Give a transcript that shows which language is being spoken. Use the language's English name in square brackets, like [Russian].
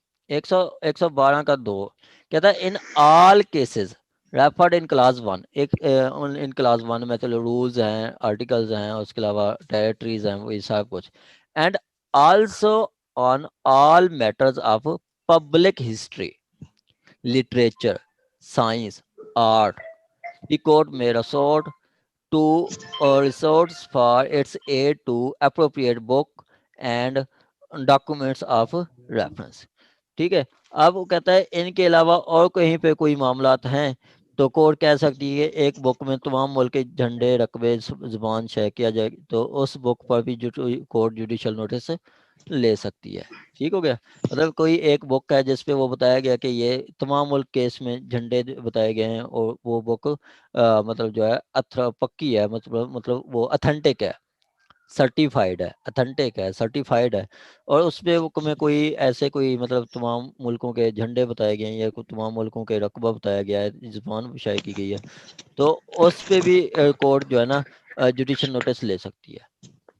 [English] 112 [Urdu] کا 2 کہتا ہے [English] In all cases referred in class 1. [Urdu] In class 1 میں چلو رولز ہیں, آرٹیکلز ہیں, اس کے علاوہ ٹیریٹریز ہیں, وہی سب کچھ. [English] And also on all matters of public history, literature, science, art, the court may resort to resorts for its aid to appropriate book and documents of reference. [Urdu] ٹھیک ہے. اب وہ کہتا ہے ان کے علاوہ اور کہیں پہ کوئی معاملات ہیں تو کورٹ کہہ سکتی ہے ایک بک میں تمام ملک کے جھنڈے رقبے زبان شے کیا جائے تو اس بک پر بھی کورٹ جوڈیشل نوٹس لے سکتی ہے. ٹھیک ہو گیا. مطلب کوئی ایک بک ہے جس پہ وہ بتایا گیا کہ یہ تمام ملک کے اس میں جھنڈے بتائے گئے ہیں اور وہ بک مطلب جو ہے پکی ہے, مطلب وہ اتھینٹک ہے, سرٹیفائڈ ہے, اتھینٹک ہے, سرٹیفائڈ ہے, اور اس پہ میں کوئی ایسے کوئی مطلب تمام ملکوں کے جھنڈے بتائے گئے ہیں یا تمام ملکوں کے رقبہ بتایا گیا ہے, زبان شائع کی گئی ہے, تو اس پہ بھی کورٹ جو ہے نا جوڈیشل نوٹس لے سکتی ہے.